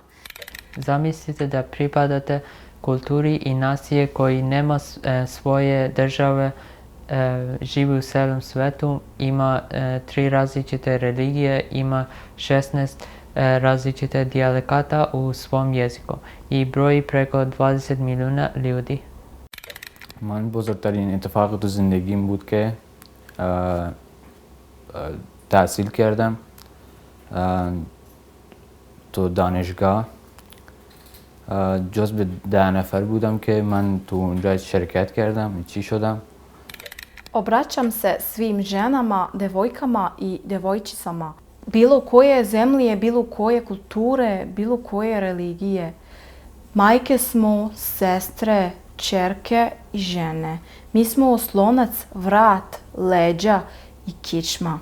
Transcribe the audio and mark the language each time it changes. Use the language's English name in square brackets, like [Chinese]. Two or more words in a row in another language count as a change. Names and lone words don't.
[Serbian] Zamislite da pripadate kulturi i nacije koji nema svoje države, živi u celom svetu, ima 3 različite religije, ima 16 različite dijalekata u svom jeziku i broji preko 20 milijuna ljudi. [Persian] من بزرگترین اتفاق تو زندگیم بود که تحصیل کردم تو دانشگاه جزو 10 نفر بودم که من تو اونجا شرکت کردم چی شدم. [Serbian] Obraćam se svim ženama, devojkama i devojčicama. Bilo koje zemlje, bilo koje kulture, bilo koje religije. Majke smo, sestre, ćerke i žene. Mi smo oslonac, vrat, leđa i kičma.